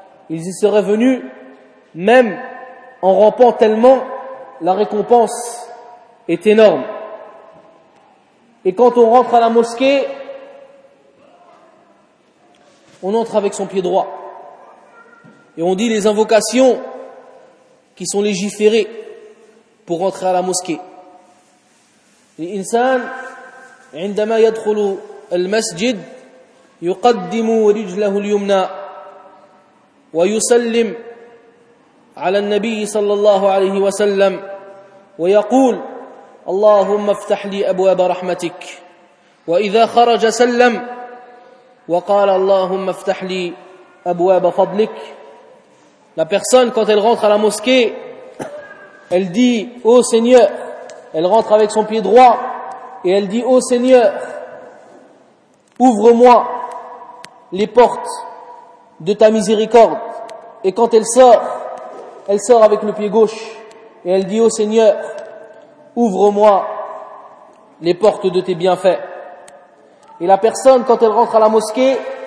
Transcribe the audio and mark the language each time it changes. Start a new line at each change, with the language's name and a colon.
French: Ils y seraient venus même en rampant tellement la récompense est énorme. Et quand on rentre à la mosquée, on entre avec son pied droit. Et on dit les invocations qui sont légiférés pour rentrer à la mosquée.
Arabic: L'insan, عندما يدخل المسجد يقدم رجله اليمنى ويسلم على النبي صلى الله عليه وسلم ويقول اللهم افتح لي أبواب رحمتك وإذا خرج سلم وقال اللهم افتح لي أبواب فضلك.
French: La personne, quand elle rentre à la mosquée, elle dit « Ô Seigneur !» Elle rentre avec son pied droit et elle dit « Ô Seigneur, ouvre-moi les portes de ta miséricorde. » Et quand elle sort avec le pied gauche et elle dit « Ô Seigneur, ouvre-moi les portes de tes bienfaits. » Et la personne, quand elle rentre à la mosquée,